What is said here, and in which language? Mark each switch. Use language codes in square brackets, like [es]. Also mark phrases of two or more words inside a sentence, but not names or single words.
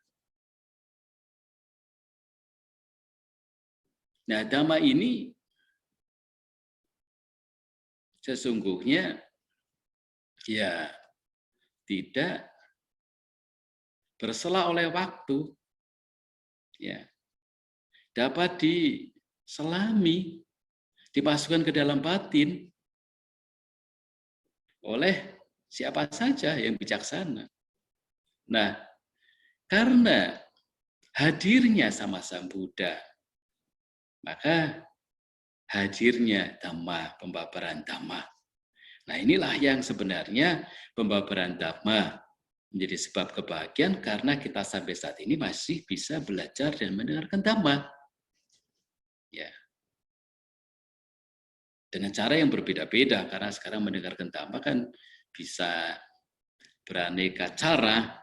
[id] Nah, dhamma ini sesungguhnya ya tidak bersela oleh waktu, ya dapat diselami, dimasukkan ke dalam batin oleh siapa saja yang bijaksana. Nah, karena hadirnya Sama Sambuddha, maka hadirnya dhamma, pembabaran dhamma. Nah, inilah yang sebenarnya pembabaran dhamma menjadi sebab kebahagiaan karena kita sampai saat ini masih bisa belajar dan mendengarkan dhamma. Ya. Dengan cara yang berbeda-beda karena sekarang mendengarkan dhamma kan bisa beraneka cara.